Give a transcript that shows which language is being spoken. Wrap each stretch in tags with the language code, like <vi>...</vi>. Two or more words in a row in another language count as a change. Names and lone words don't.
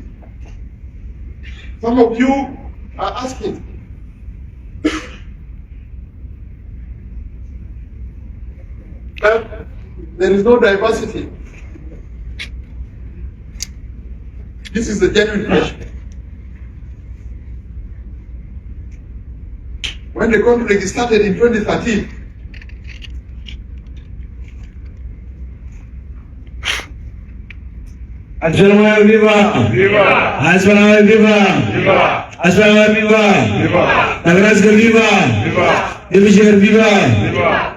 <en>Some of you are asking, there is no diversity. This is the genuine question. When the conflict started in 2013, SPLM viva! Viva! SPLM viva! Viva! SPLM viva! Viva! Nebraska viva! Viva! Division viva! Viva!</en>